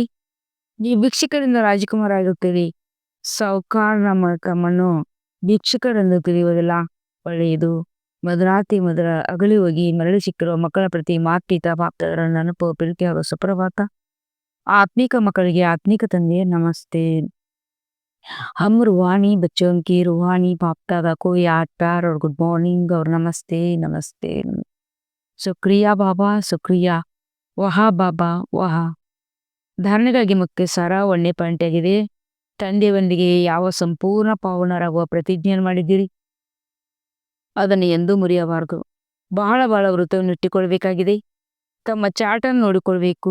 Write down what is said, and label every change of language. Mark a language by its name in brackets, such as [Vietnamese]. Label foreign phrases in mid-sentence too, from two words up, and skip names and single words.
[Kannada] ನೀವು ಭಿಕ್ಷುಕರಿಂದ ರಾಜಕುಮಾರ ಆಗುತ್ತೀರಿ. ಸಾಹುಕಾರನ ತಮ್ಮನ್ನು ಭಿಕ್ಷುಕರೆಂದು ತಿಳಿಯುವುದಿಲ್ಲ. ಒಳ್ಳೆಯದು. ಮೊದಲ ಅಗಲಿ ಹೋಗಿ ಮರಳಿ ಸಿಕ್ಕಿರುವ ಮಕ್ಕಳ ಪ್ರತಿ ಮಾತ್ಪಿತ ಬಾಪ್ತಾದರ ನೆನಪು, ಪ್ರೀತಿ ಹಾಗೂ ಸುಪ್ರಭಾತ. ಆತ್ಮಿಕ ಮಕ್ಕಳಿಗೆ ಆತ್ಮಿಕ ತಂದೆಯ ನಮಸ್ತೆ. [Hindi] हम रूहानी बच्चों की रूहानी बाप दादा को याद, प्यार और [English] good morning [Hindi] और नमस्ते नमस्ते। शुक्रिया बाबा, शुक्रिया. वाह बाबा वाह. [Kannada] ಧಾರಣೆಗಾಗಿ ಮುಖ್ಯ ಸಾರ 1ನೇ ಪಾಯಿಂಟ್ ಆಗಿದೆ. ತಂದೆಯೊಂದಿಗೆ ಯಾವ ಸಂಪೂರ್ಣ ಪಾವನರಾಗುವ ಪ್ರತಿಜ್ಞೆಯನ್ನು ಮಾಡಿದ್ದೀರಿ, ಅದನ್ನು ಎಂದೂ ಮುರಿಯಬಾರದು. ಬಹಳ ವೃತ್ತವನ್ನು ಇಟ್ಟುಕೊಳ್ಬೇಕಾಗಿದೆ. ತಮ್ಮ ಚಾಟನ್ನು ನೋಡಿಕೊಳ್ಬೇಕು.